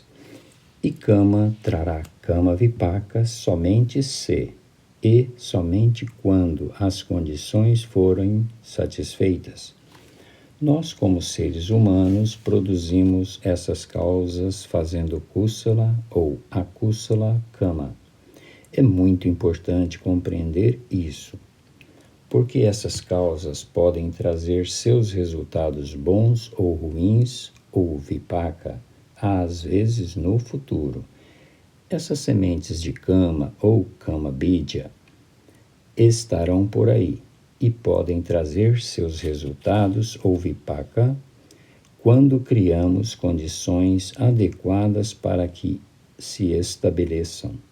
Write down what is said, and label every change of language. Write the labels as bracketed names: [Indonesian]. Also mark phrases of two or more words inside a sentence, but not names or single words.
[Portuguese] E Kama trará [Pali] Kama Vipaka [Portuguese] somente se e somente quando as condições forem satisfeitas. Nós, como seres humanos, produzimos essas causas fazendo kusala ou [Pali] akusala kama. [Portuguese] É muito importante compreender isso, porque essas causas podem trazer seus resultados bons ou ruins, ou vipaka, às vezes no futuro. Essas sementes de kama ou [Pali] kama bija [Portuguese] estarão por aí e podem trazer seus resultados ou vipaka quando criamos condições adequadas para que se estabeleçam.